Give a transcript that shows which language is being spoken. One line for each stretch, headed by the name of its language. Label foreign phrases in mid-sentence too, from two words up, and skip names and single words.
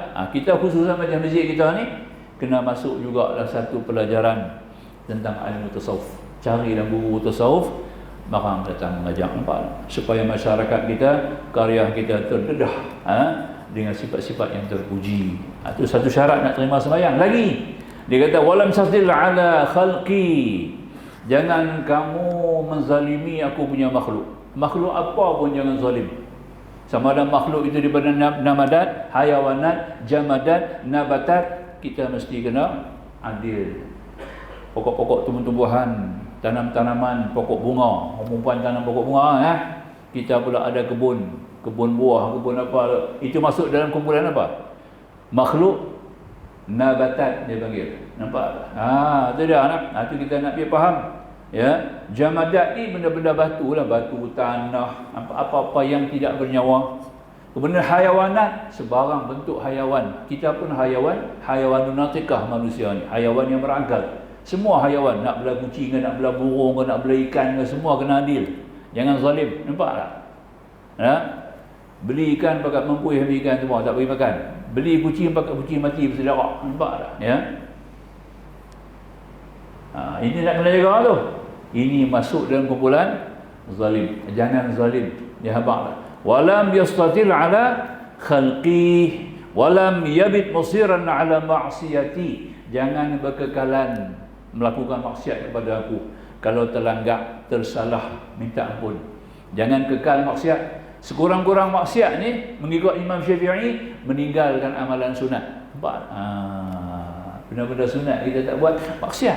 Malay: Kita khususan macam masjid kita ni kena masuk juga dalam satu pelajaran tentang ilmu tasawuf. Carilah guru tasawuf, maka datang mengajar, nampak tak? Supaya masyarakat kita, karya kita terdedah dengan sifat-sifat yang terpuji. Itu satu syarat nak terima sembahyang. Lagi dia kata
Arabic: ولم تستطل على خلقي,
Malay: jangan kamu menzalimi aku punya makhluk. Makhluk apa pun jangan zalim. Sama ada makhluk itu daripada namadat, hayawanat, jamadat, nabatat, kita mesti kena adil. Pokok-pokok tumbuh-tumbuhan, tanam-tanaman, pokok bunga, orang perempuan tanam pokok bunga kita pula ada kebun buah, kebun apa, itu masuk dalam kumpulan apa? Makhluk Nabatat dia panggil. Nampak? Tu dia anak. Tu kita nak biar faham. Ya, jamadat ni benda-benda batu lah, batu, tanah, apa-apa yang tidak bernyawa. Kemudian hayawanat, sebarang bentuk hayawan. Kita pun hayawan,
Arabic: حيوان ناطق
Malay: manusia ni, hayawan yang berakal. Semua hayawan, nak belah kucing ke, nak belah burung ke, nak belah ikan ke, semua kena adil. Jangan zalim. Nampak tak? Ha? Beli ikan pakat mempuih ambil ikan semua, tak bagi makan. Beli kucing pakat kucing mati bersedarak. Nampak tak? Ya? Ini nak kena jaga tu. Ini masuk dalam kumpulan zalim. Jangan zalim. Ya habaq.
Arabic: ولم يستطل على خلقي ولم يبت مصرا على معصيتي.
Malay: Jangan berkekalan melakukan maksiat kepada aku. Kalau terlanggar, tersalah, minta ampun. Jangan kekal maksiat. Sekurang-kurang maksiat ni mengikut Imam Syafi'i, meninggalkan amalan sunat. Nampak? Benda-benda sunat kita tak buat, maksiat.